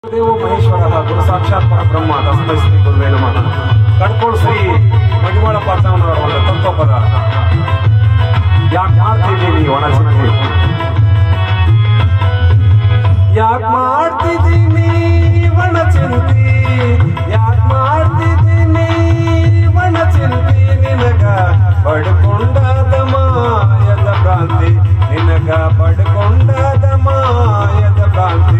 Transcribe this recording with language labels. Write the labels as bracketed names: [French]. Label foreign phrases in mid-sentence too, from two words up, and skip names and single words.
[Sanskrit] ದೇವ ಮಹೇಶ್ವರ ಗುರು ಸಾಕ್ಷಾತ್ ಪರಬ್ರಹ್ಮ ತಸ್ಮೈ ಶ್ರೀ ಗುರುವೇ ನಮಃ. [Kannada] ಕಡ್ಕೋಳು ಶ್ರೀ ಮಡಿವಾಳ ಪಾತ್ರವರ ಒಂದು ತತ್ವಪದ ಯಾಕೆ ಮಾಡ್ತಿದ್ದೀನಿ ಒಣ ಚಿಂತೆ, ಯಾಕೆ ಮಾಡ್ತಿದ್ದೀನಿ ಒಣ ಚಿಂತೆ, ಯಾಕೆ ಮಾಡ್ತಿದ್ದೀನಿ ಒಣ ಚಿಂತೆ, ನಿನಗ ಪಡ್ಕೊಂಡಾದ ಮಾಯದ ಭ್ರಾಂತಿ, ನಿನಗ ಪಡ್ಕೊಂಡಾದ ಮಾಯದ ಭ್ರಾಂತಿ.